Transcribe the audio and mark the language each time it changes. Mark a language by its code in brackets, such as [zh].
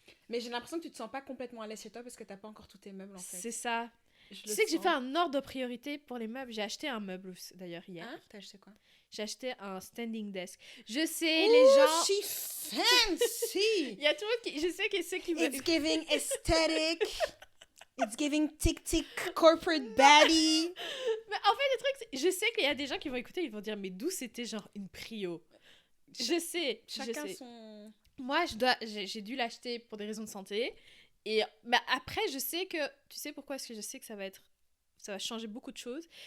[fr] Mais j'ai l'impression que tu te sens pas complètement à l'aise chez toi parce que t'as pas encore tous tes meubles, en fait. C'est ça. Tu sais que j'ai fait un ordre de priorité pour les meubles. J'ai acheté un meuble, d'ailleurs, hier. Hein? T'as acheté quoi? J'ai acheté un standing desk. Je sais, les gens... [en] She fancy! [fr] Il y a tout le monde qui... Je sais que ceux qui veulent... [en] It's giving aesthetic. It's giving tic-tic corporate baddie. [fr] Mais en fait, le truc, je sais qu'il y a des gens qui vont écouter, ils vont dire, mais d'où c'était genre une prio? Je sais. Son... Moi, j'ai dû l'acheter pour des raisons de santé. Et bah, après, je sais que... Tu sais pourquoi est-ce que je sais que ça va changer beaucoup de choses?